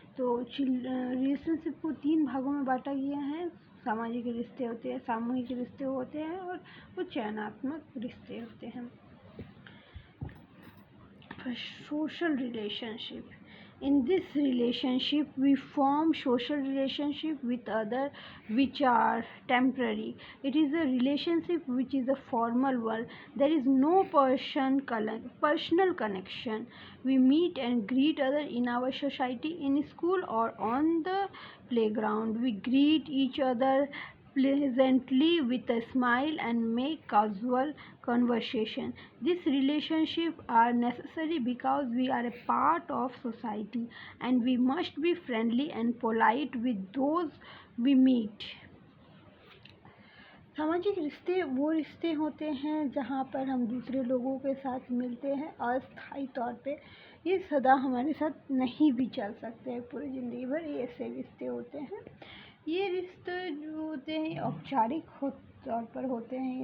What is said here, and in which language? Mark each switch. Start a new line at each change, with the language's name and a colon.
Hindi: तो रिलेशनशिप को 3 भागों में बांटा गया है। सामाजिक रिश्ते होते हैं, सामूहिक रिश्ते होते हैं और कुछ चयनात्मक रिश्ते होते हैं।
English: Social relationship. In this relationship, we form social relationship with others which are temporary. It is a relationship which is a formal one. There is no personal connection. We meet and greet others in our society, in school or on the playground. We greet each other pleasantly with a smile and make casual conversation. These relationships are necessary because we are a part of society and we must be friendly and polite with those we meet.
Hindi: सामाजिक रिश्ते वो रिश्ते होते हैं जहाँ पर हम दूसरे लोगों के साथ मिलते हैं अस्थायी तौर पे। ये सदा हमारे साथ नहीं भी चल सकते हैं पूरी ज़िंदगी भर, ये ऐसे रिश्ते होते हैं। ये रिश्ते जो होते हैं औपचारिक तौर पर होते हैं।